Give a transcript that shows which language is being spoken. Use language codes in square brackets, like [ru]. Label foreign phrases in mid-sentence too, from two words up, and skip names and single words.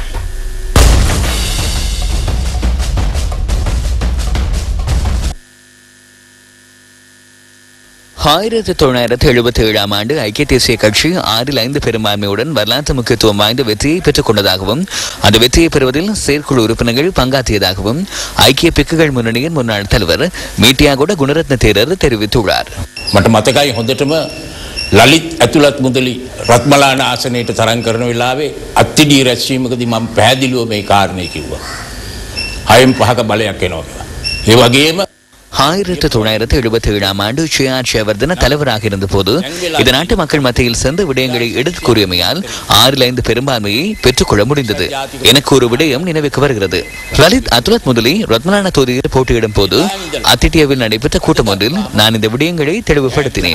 [ta] 1977ஆம் ஆண்டு ஐக்கிய தேசிய கட்சி 6/5 பெரும்பான்மையுடன் வரலாற்று முக்கியத்துவம் வாய்ந்த வெற்றியை பெற்றுக் கொண்டதாகவும் அந்த வெற்றியை பெறுவதில் செயற்குழு உறுப்பினர்கள் பங்காற்றியதாகவும் ஐக்கிய பிக்குகள் முன்னணியின் முன்னாள் தலைவர் மீட்டியாகோட குணரத்ன தேரர் தெரிவித்துள்ளார். [si] මට මතකයි හොඳටම ලලිත් ඇතුළත් මුදලි රත්මලාන ආසනයට තරම් කරන වෙලාවේ අත්තිඩි රැස්වීමකදී මම පැහැදිලිව මේ කාරණේ කිව්වා. 6න් 5ක බලයක් එනවා කියලා. ඒ වගේම [ta] 1977ஆம் ஆண்டு ஷியார் ஷேவர்தன தலைவராக இருந்தபோது இந்த நாட்டு மக்கள் மத்தியில் சென்று விடயங்களை எடுத்துக் கூறியமையால் 6-5 பெரும்பான்மையை பெற்றுக்கொள்ள முடிந்தது. எனக்கு ஒரு விடயம் நினைவுக்கு வருகிறது. லலித் அதுலத் முதலி ரத்மலான தொகுதியில் போட்டியிடும் போது அத்திட்டியாவில் நடைபெற்ற கூட்டம் ஒன்றில் நான் இந்த விடயங்களை தெளிவுபடுத்தினேன்.